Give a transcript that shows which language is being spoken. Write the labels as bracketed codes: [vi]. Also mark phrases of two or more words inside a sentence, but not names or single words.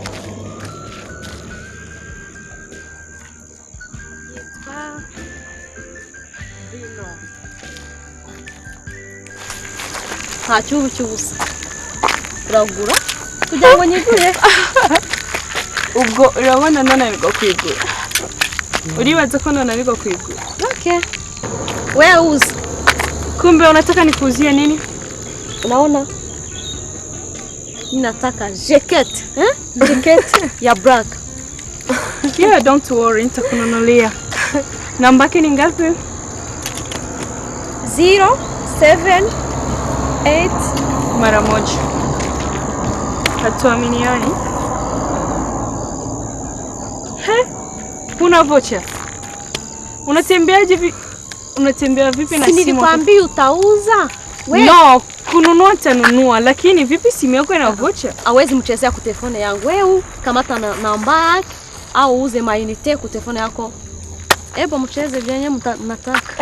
[rw] yitwa Bino nta cyubu cy'ubusa uragura kugira ngo nyigure ubwo urabona nananirwa kwigura uribaza ko nananirwa kwigura [sw] okay wewe uza kumbe unataka nikuuzie nini unaona ninataka jacket jacket ya black yeah [en] don't worry [sw] nitakununulia namba yake ni ngapi 078 mara moja hatuaminiani una vocha unatembea vipi na simu? Nilikwambia utauza wewe. No, kununua tanunua, lakini vipi simu yako ina vocha? Hawezi mchezea kwa telefone yangu. Wewe kamata namba yake au uuze mainite kwa telefone yako. Ebo mcheze vyenye mnataka.